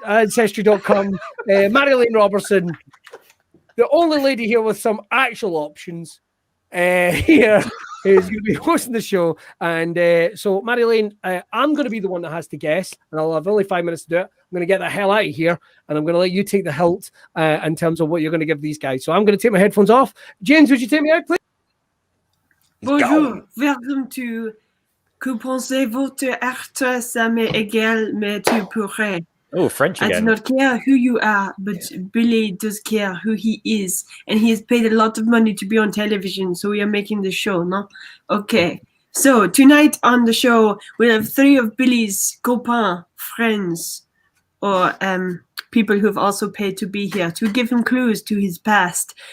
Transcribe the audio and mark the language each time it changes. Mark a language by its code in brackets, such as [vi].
[en] Ancestry.com, Marilyn Robertson, the only lady here with some actual options here is going to be hosting the show. And so, Marilyn, I'm going to be the one that has to guess, and I'll have only 5 minutes to do it. I'm going to get the hell out of here, and I'm going to let you take the hilt in terms of what you're going to give these guys. So I'm going to take my headphones off. James, would you take me out, please? [fr] Bonjour, welcome to Que pensez-vous être, ça m'est égal, mais tu pourrais. [en] Oh, French I do again. not care who you are, but Billy does care who he is. And he has paid a lot of money to be on television, so we are making the show, no? Okay. So tonight on the show, we'll have 3 of Billy's copains, friends, or people who have also paid to be here, to give him clues to his past.